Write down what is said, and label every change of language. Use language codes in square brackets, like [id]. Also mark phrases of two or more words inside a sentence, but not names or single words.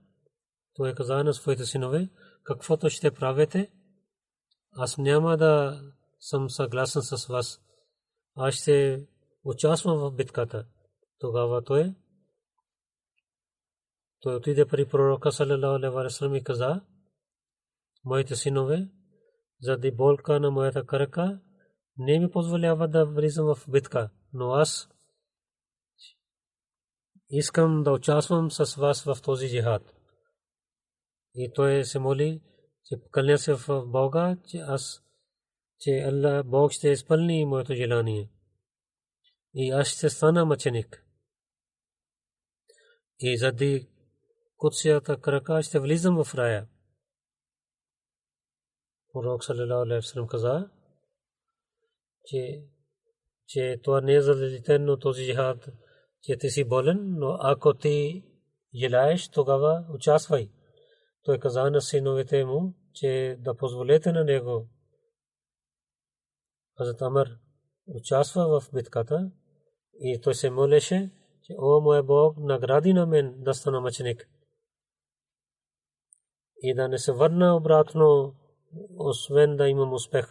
[bg] Той каза на своите синове, каквото ще правите, аз няма да съм съгласен с вас. Аз ще участвам в битката. Тогава той отиде при пророка [ar] صلى الله عليه وسلم [bg] и каза, моите синове, заради болка на моята крака, не ми позволява да влизам в битка, но аз искам да участвам с вас в този джихад. И той се моли, че кълня се в Бога, че Аллах Бог ще изпълни моето желание. И аз ще стана мъченик. И заради кутсията крака ще влизам в рая. Пророк [ar] صلى الله عليه وسلم [bg] каза, че това не е задължително този джихад, че ти си болен, но ако ти желаеш, тогава участвай. Той каза на синовете му, че да позволете на него. Хазрат Амр участва в битката и той се молеше, че о мой Бог, награди на мен да стана мъченик и да не се върна обратно, освен да имам успех.